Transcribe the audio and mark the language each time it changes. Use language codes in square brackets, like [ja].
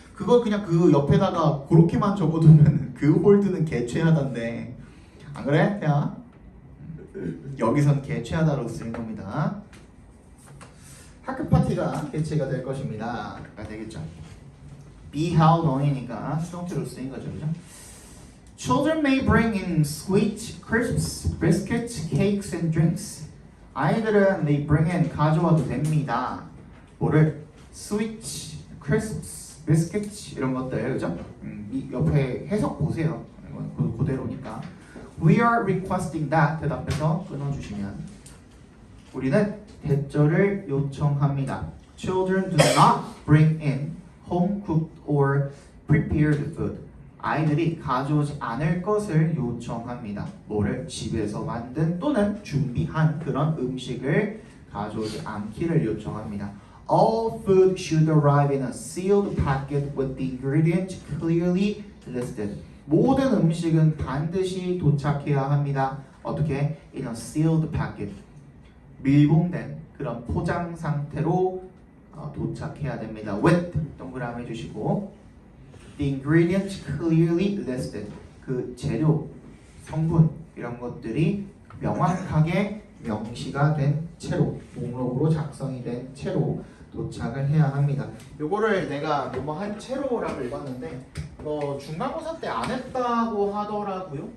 [ko] 그거 그냥 그 옆에다가 그렇게만 적어두면 그 홀드는 개최하다인데 안 그래? 야 여기선 개최하다로 쓰인 겁니다. 학교 파티가 개최가 될 것입니다. 되겠죠. [en] be held on [ko] 이니까 수동태로 쓰인 거죠, 그죠? [en] Children may bring in sweet, crisps, biscuits, cakes, and drinks. [ko] 아이들은 [en] may bring in [ko] 가져와도 됩니다. 뭐를? [en] Sweet, crisps, biscuits [ko] 이런 것들, 그죠? 이 옆에 해석 보세요. 이건 그대로니까. [en] We are requesting that [ko] 대답해서 끊어주시면 우리는 대절을 요청합니다. [en] Children do not bring in home cooked or prepared food. [ko] 아이들이 가져오지 않을 것을 요청합니다. 뭐를? 집에서 만든 또는 준비한 그런 음식을 가져오지 않기를 요청합니다. [en] All food should arrive in a sealed packet with the ingredients clearly listed. [ko] 모든 음식은 반드시 도착해야 합니다. 어떻게? [en] In a sealed packet. [ko] 밀봉된 그런 포장 상태로 도착해야 됩니다. [en] With [ko] 동그라미 해주시고 [en] The ingredients clearly listed. [ko] 그 재료, 성분 이런 것들이 명확하게 명시가 된 채로 목록으로 작성이 된 채로 도착을 해야 합니다. 요거를 내가 뭐한 채로라고 읽었는데 중간고사 때 안 했다고 하더라고요.